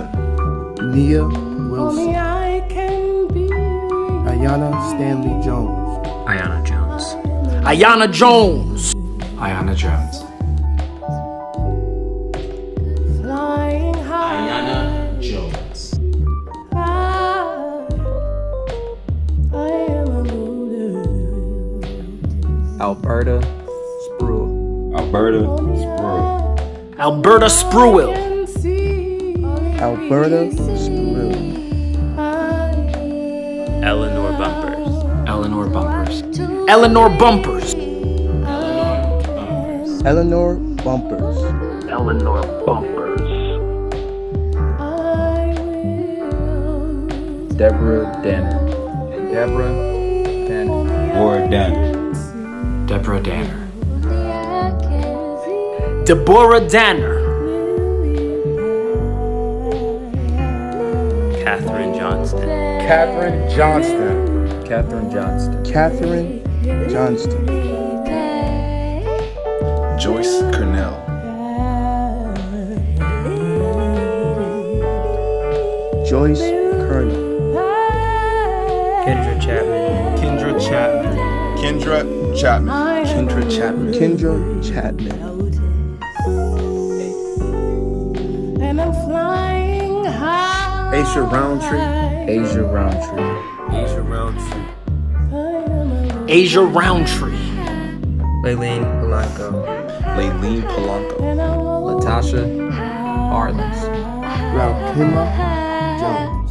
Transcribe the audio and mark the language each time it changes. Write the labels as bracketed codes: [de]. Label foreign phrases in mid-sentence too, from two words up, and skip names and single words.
[en] Nia Wilson. Ayana Stanley Jones. Ayana Jones. Ayana Jones. Ayana Jones. Ayana Jones. Alberta Spruill. Alberta Spruill. Alberta Spruill. Alberta Spruill. Eleanor Bumpers. Eleanor Bumpers. Eleanor Bumpers. Eleanor Bumpers. Eleanor Bumpers. Deborah Danner. Deborah Danner. Or Danner. Deborah Danner. Deborah Danner. Catherine Johnston. Catherine Johnston. Catherine Johnston. Catherine Johnston. Joyce Cornell. Joyce Colonel. Kendra Chapman. Kendra Chapman. Kendra Chapman. Kendra Chapman. Kendra Chapman. And I'm flying high. Asia Roundtree. Asia Roundtree. Asia Roundtree. Asia Roundtree. Laylene Polanco. Laylene Polanco. Latasha Arliss. Ralkina Jones.